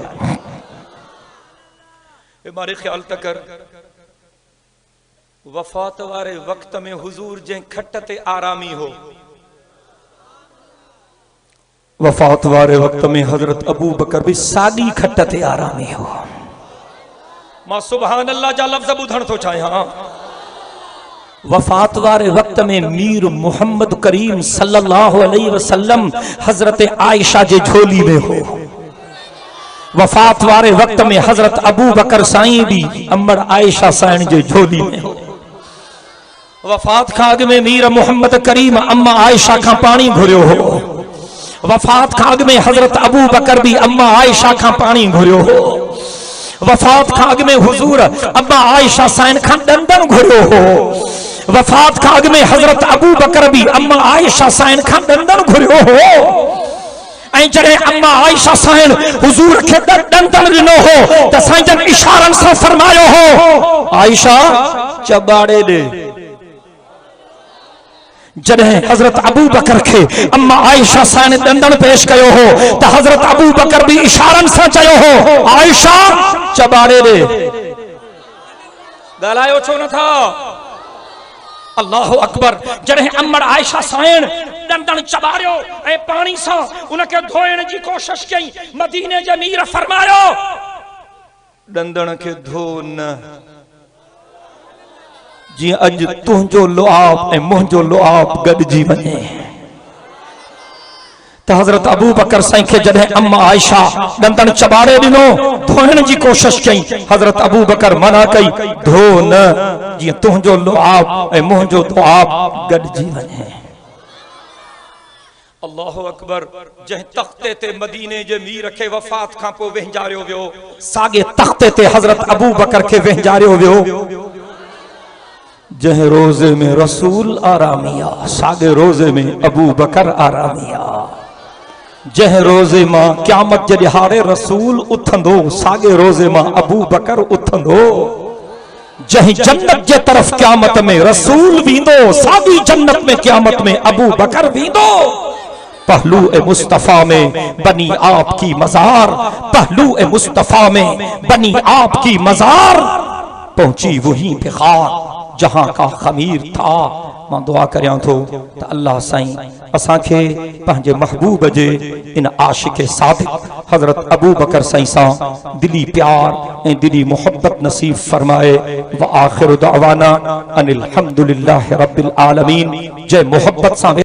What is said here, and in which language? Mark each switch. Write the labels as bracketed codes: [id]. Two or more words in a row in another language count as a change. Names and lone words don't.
[sd] हमारे ख्याल तक वफात वाले वक्त में हुजूर जे खट ते आरामी हो वफात वाले वक्त में हजरत अबू बकर भी सादी खट ते आरामी हो। मां [ar] سبحان الله [sd] जा लफ्ज़ बुधण तो चाहिया। वफात वाले वक्त में मीर मोहम्मद करीम [ar] صلى الله عليه وسلم [sd] हजरत आयशा जे झोली में हो। वफात वाले वक्त में हजरत अबू बकर साईं भी अम्मड़ आयशा साईं जे झोली में हो। वफात का अग में मीर मोहम्मद करीम अम्मा आयशा का पानी घुरियो हो। वफात का अग में हजरत अबू बकर भी अम्मा आयशा का पानी घुरियो हो। वफात का अग में हुजूर अम्मा आयशा साईं का दंदन घुरियो हो। वफात का अग में हजरत अबू बकर भी अम्मा आयशा साईं का दंदन घुरियो हो। जड़े अम्मा आयशा साईं हुजूर के दंदन ॾिनो हो त साईं इशारन से फरमायो हो आयशा चबाड़े दे। जड़े हजरत अबू बकर के अम्मा आयशा साईं दंदन पेश कयो हो त हजरत अबू बकर भी इशारन से चयो हो आयशा चबाड़े दे। गालायो छो न था [ar] الله أكبر. [sd] जड़े अम्मड़ आयशा साईं दंदन चबारियो ए पानी सा उनके धोइण जी कोशिश कई मदीने जे मीर फरमायो दंदन के धो न जी अज तुझो लुआब ए मुझो लुआब गडजी वने। तो हजरत अबू बकर साईं के जड़े अम्मा आयशा दंदन चबारे दिनो धोइण जी कोशिश कई हजरत अबू बकर मना कई धो न जी तुझो लुआब ए मुझो लुआब गडजी वने। [ar] الله أكبر. [sd] जह तख्ते ते मदीने जे मीर के वफात खां पो वेंजारियो वियो सागे तख्ते ते हजरत अबू बकर के वेंजारियो वियो। जह रोजे में रसूल आरामिया सागे रोजे में अबू बकर आरामिया। जह रोजे मां क़यामत जे ॾिहाड़े रसूल उथंदो सागे रोजे मां अबू बकर उथंदो। जह जन्नत जे तरफ क़यामत में रसूल वींदो सागी जन्नत में क़यामत में अबू बकर वींदो। [ur] پہلوئے مصطفیٰ میں بنی آپکی مزار، پہلوئے مصطفیٰ میں بنی آپکی مزار، پہنچی وہیں پہ خار جہاں کا خمیر تھا. [sd] मां दुआ करियां थो त अल्लाह साईं असांखे पंहिंजे महबूब जे इन आशिक़ सादिक़ हज़रत अबू बकर साईं सां दिली प्यार ऐं दिली मोहब्बत नसीब फरमाए। [ar] وآخر دعوانا أن الحمد لله رب العالمين. [sd] जय मोहब्बत सां